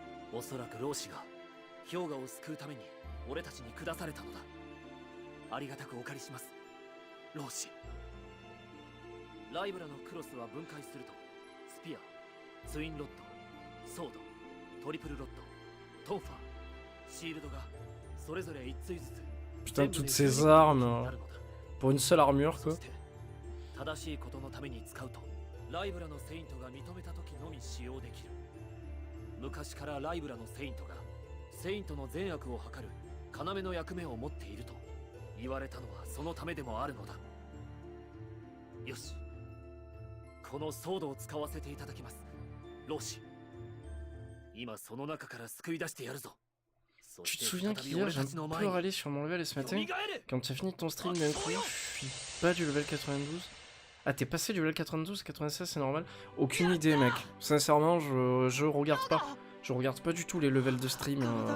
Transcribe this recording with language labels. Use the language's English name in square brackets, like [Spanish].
[Japanese] おそらく老子が氷河を救うために俺たちに下されたのだ。ありがたくお借りします、老子。ライブラのクロスは分解するとスピア、ツインロッド、ソード、トリプルロッド、トンファー、シールドがそれぞれ1対ずつ。 [French] Putain, toutes ces armes pour une seule armure quoi. [Japanese] 正しいことのために使うとライブラのセイントが認めた時のみ使用できる。昔からライブラのセイントがセイントの善悪を図る要の役目を持っていると言われたのはそのためでもあるのだ。よし、このソードを使わせていただきます、老子。今その中から救い出してやるぞ。 [French] Tu te souviens qu'hier j'ai un peu râlé sur mon level et ce matin, quand tu as fini ton stream d'un coup, je suis pas du level 92. Ah, t'es passé du level 92 à 96, c'est normal? Aucune idée, mec. Sincèrement, je regarde pas. Je regarde pas du tout les levels de stream.